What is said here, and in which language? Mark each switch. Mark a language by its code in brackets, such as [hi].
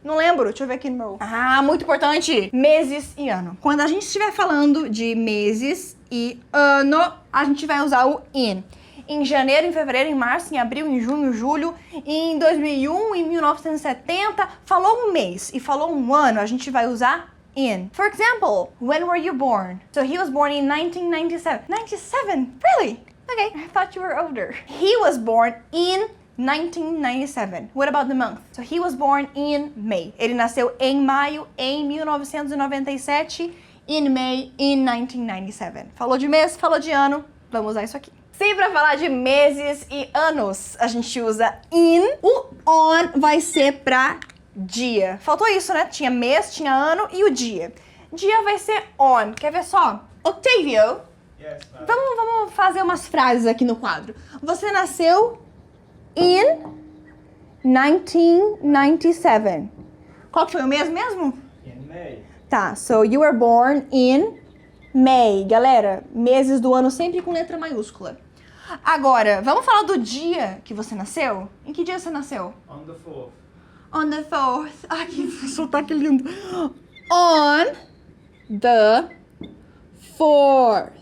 [pt] Não lembro, deixa eu ver aqui no meu... Ah, muito importante. Meses e ano. Quando a gente estiver falando de meses e ano, a gente vai usar o in. Em janeiro, em fevereiro, em março, em abril, em junho, julho, em 2001, em 1970, falou um mês e falou um ano, a gente vai usar in. [en] For example, when were you born? So he was born in 1997. 97? Really? Okay, I thought you were older. He was born in 1997. What about the month? So he was born in May. [pt] Ele nasceu em maio, em 1997, [en] in May, in 1997. [pt] Falou de mês, falou de ano, vamos usar isso aqui. Se pra falar de meses e anos, a gente usa in, o on vai ser pra dia. Faltou isso, né? Tinha mês, tinha ano e o dia. Dia vai ser on. Quer ver só? Octavio, vamos fazer umas frases aqui no quadro. Você nasceu [en] in 1997. [pt] Qual que foi o mês mesmo? [en] In May. [pt] Tá, [en] so you were born in May. [pt] Galera, meses do ano sempre com letra maiúscula. Agora, vamos falar do dia que você nasceu? Em que dia você nasceu? [en] On the 4th. On the 4th. [pt] Ai, que sotaque lindo. [en] On the 4th.